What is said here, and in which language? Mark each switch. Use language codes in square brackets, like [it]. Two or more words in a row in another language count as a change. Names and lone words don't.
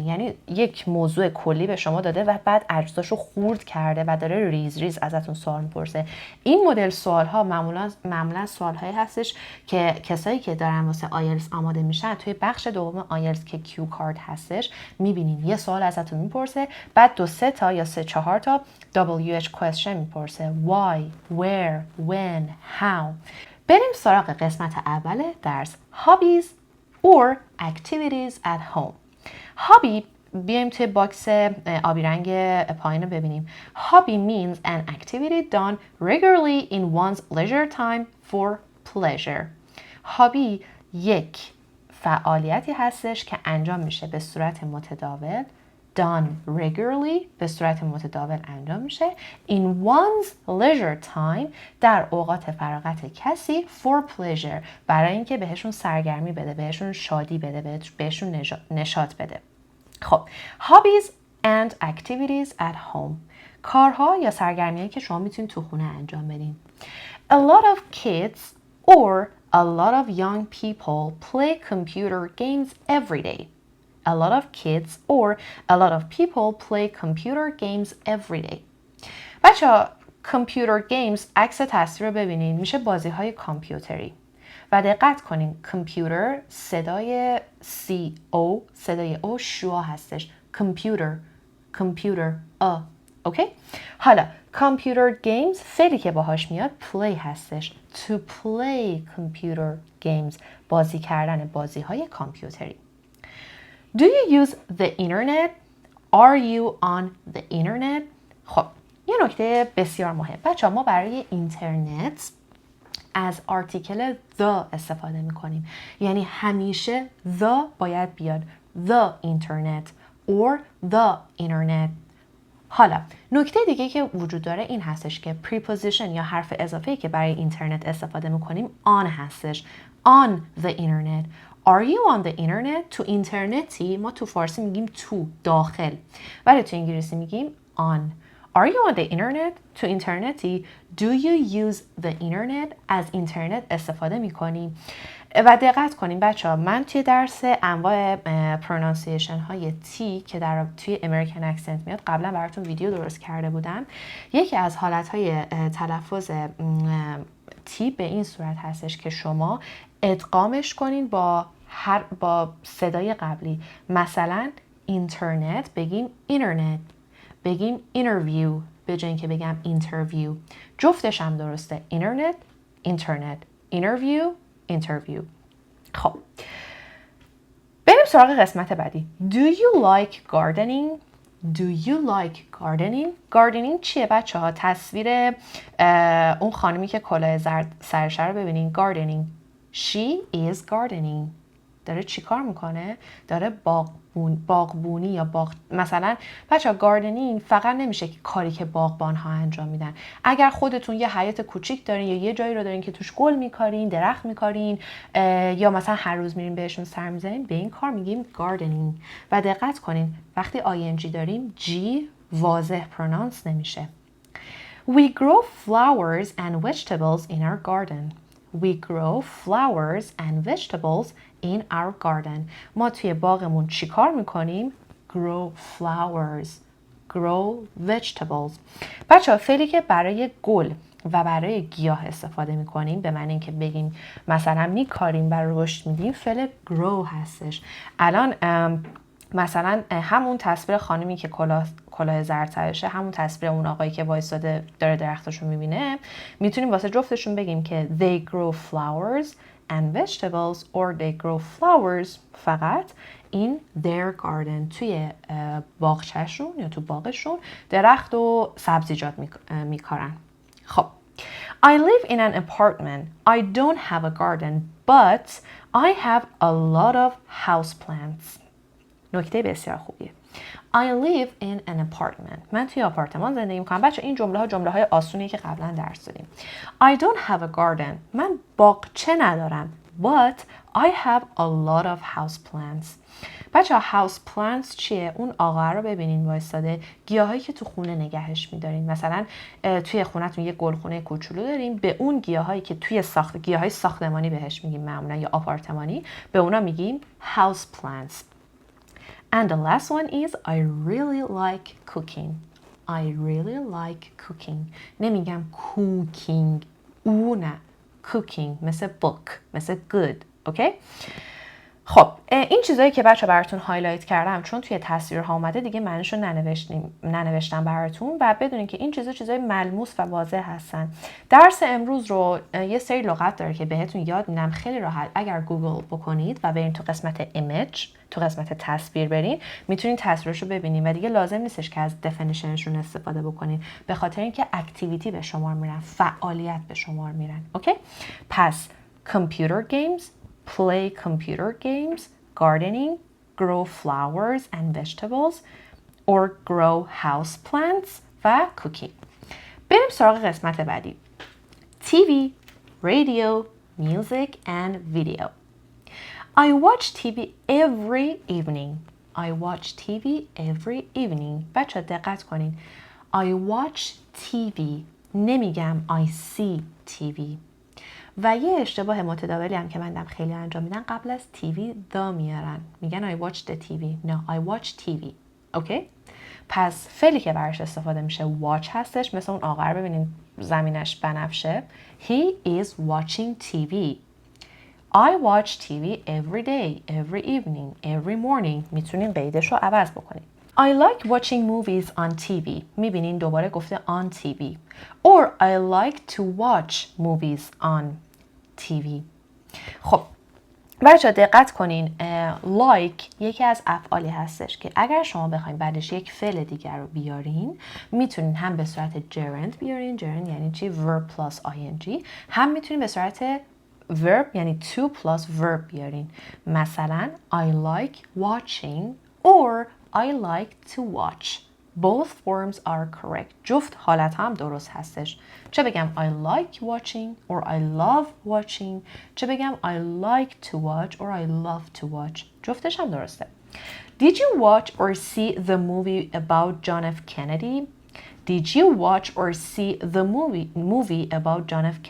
[fa] یعنی یک موضوع کلی به شما داده و بعد اجزاشو خورد کرده و داره ریز ریز ازتون سوال میپرسه. این مدل سوال ها معمولا سوال هایی هستش که کسایی که دارن واسه آیلتس آماده میشن توی بخش دوم آیلتس که [en] cue card [fa] هستش میبینین یه سوال ازتون میپرسه، بعد 2-3 تا یا 3-4 تا [en] WH question [fa] میپرسه. [en] Why, where, when, how. [fa] بریم سراغ قسمت اول درس. [en] Hobbies or activities at home. [fa] هابی بیایم توی باکس آبی رنگ پایین رو ببینیم. [en] Hobby means an activity done regularly in one's leisure time for pleasure. [fa] هابی یک فعالیتی هستش که انجام میشه به صورت متداول. [en] Done regularly [fa] به صورت متداول انجام میشه. [en] In one's leisure time [fa] در اوقات فراغت کسی [en] for pleasure [fa] برای اینکه بهشون سرگرمی بده، بهشون شادی بده، بهشون نشاط بده. خب [en] hobbies and activities at home [fa] کارها یا سرگرمی‌هایی که شما میتونید تو خونه انجام بدین. [en] A lot of kids or a lot of young people play computer games every day. A lot of kids or a lot of people play computer games every day. [fa] بچه‌ها [en] computer games [fa] عکس تصویر رو ببینید میشه بازی‌های کامپیوتری. و دقت کنین کامپیوتر صدای CO صدای او شوا هستش. کامپیوتر اوکی؟ حالا [en] computer games [fa] فعلی که باهاش میاد play هستش. [en] To play computer games [fa] بازی کردن بازی های کامپیوتری. [en] Do you use the internet? Are you on the internet? [fa] خب یه نکته بسیار مهم بچه‌ها ما برای اینترنت از آرتیکل the استفاده میکنیم یعنی همیشه the باید بیاد [en] the internet or the internet. [fa] حالا نکته دیگه که وجود داره این هستش که preposition یا حرف اضافه‌ای که برای اینترنت استفاده میکنیم on هستش. [en] On the internet. Are you on the internet? [fa] تو اینترنتی ما تو فارسی میگیم تو داخل ولی تو انگلیسی میگیم on. [en] Are you on the internet? [fa] تو اینترنتی. [en] Do you use the internet? [fa] از اینترنت استفاده میکنی. و دقت کنیم بچه ها من توی درس انواع پرونانسیشن های تی که توی [en] American accent [fa] میاد قبلا براتون ویدیو درست کرده بودم. یکی از حالت های تلفظ تی به این صورت هستش که شما ادغامش کنین با صدای قبلی. مثلا اینترنت بگیم اینترنت، بگیم اینترویو به جای اینکه بگم اینترویو. جفتش هم درسته. اینترنت، اینترویو. خب بریم سراغ قسمت بعدی. [en] Do you like gardening? gardening [fa] چیه بچه ها؟ تصویر اون خانمی که کلاه زرد سرش رو ببینین. [en] gardening. She is gardening. [fa] داره چی کار میکنه؟ داره باغبونی یا مثلا بچه ها گاردنینگ فقط نمیشه که کاری که باغبان ها انجام میدن. اگر خودتون یه حیاط کوچیک دارین یا یه جایی رو دارین که توش گل میکارین، درخت میکارین یا مثلا هر روز میرین بهشون سر میزنین به این کار میگیم گاردنینگ. و دقت کنین وقتی ING داریم G واضح پرونانس نمیشه. [en] We grow flowers and vegetables in our garden. We grow flowers and vegetables in our garden. [fa] ما توی باغمون چی کار میکنیم؟ [en] Grow flowers, grow vegetables. [fa] بچه ها فعلی که برای گل و برای گیاه استفاده میکنیم به معنی اینکه بگیم مثلا میکاریم برای رشد میدیم فعل grow هستش. الان مثلا همون تصویر خانمی که کلاه زرد سرشه، همون تصویر اون آقایی که وایساده داره درختشو میبینه، میتونیم واسه جفتشون بگیم که [en] they grow flowers and vegetables or they grow flowers [fa] فقط [en] in their garden [fa] توی باغچه‌شون یا تو باغشون درخت و سبزیجات میکارن. [en] خب I live in an apartment. I don't have a garden but I have a lot of houseplants. [fa] نکته بسیار خوبیه. [en] I live in an apartment. [fa] من توی آپارتمان زندگی میکنم. بچه این جمله های آسونیه که قبلا درس دادیم. [en] I don't have a garden. [fa] من باغچه ندارم. [en] But I have a lot of houseplants. [fa] بچه houseplants چیه؟ اون آقا رو ببینین وایساده گیاهایی که تو خونه نگهش میدارین. مثلا توی خونتون یه گلخونه کوچولو دارین، به اون گیاهایی که توی گیاهای ساختمانی بهش میگیم معمولا یا آپارتمانی، به اونا میگیم houseplants. [en] And the last one is I really like cooking. I really like cooking. [fa] نمیگم cooking. او نه. Cooking. مثل book. مثل good. اوکی؟ خب این چیزایی که بچه براتون هایلایت کردم چون توی تصویرها اومده دیگه معنیشو ننوشتم براتون و بدونین که این چیزای ملموس و واضح هستن. درس امروز رو یه سری لغت داره که بهتون یاد میدم خیلی راحت. اگر گوگل بکنید و برین تو قسمت ایمیج، تو قسمت تصویر برین، میتونین تصویرشو ببینین و دیگه لازم نیستش که از دفینیشنشون استفاده بکنین، به خاطر اینکه اکتیویتی به شمار میرن، فعالیت به شمار میرن. اوکی؟ [en] پس computer games, play computer games, gardening, grow flowers and vegetables, or grow house plants [fa] و [en] cooking. [fa] بریم سراغ قسمت بعدی. [en] TV, radio, music and video. I watch TV every evening. I watch TV every evening. [fa] بچه دقت کنین. [en] I watch TV. [fa] نمیگم [en] I see TV. [fa] و یه اشتباه متداولی هم که من دم خیلی انجام میدن، قبل از تیوی دا میارن، میگن [en] I watch the TV. No, I watch TV. [fa] اوکی؟ پس فعلی که براش استفاده میشه watch هستش. مثل اون آقا رو ببینین زمینش بنفشه. [en] He is watching TV. I watch TV every day, every evening, every morning. [fa] میتونین قیدش رو عوض بکنین. [en] I like watching movies on TV. [fa] میبینین دوباره گفته [en] on TV. Or I like to watch movies on TV. [fa] خب بچه دقت کنین like یکی از افعالی هستش که اگر شما بخواین بعدش یک فعل دیگر رو بیارین، میتونین هم به صورت gerund بیارین. gerund یعنی چی؟ [en] verb plus ing. [fa] هم میتونین به صورت verb یعنی [en] to plus verb [fa] بیارین. [en] مثلا I like watching or I like to watch. Both forms are correct. [fa] جفت حالت هم درست هستش. چه بگم [en] I like watching or I love watching. [fa] چه بگم [en] I like to watch or I love to watch. [fa] جفتش هم درسته. [en] Did you watch or see the movie about John F. Kennedy? Did you watch or see the movie about John F.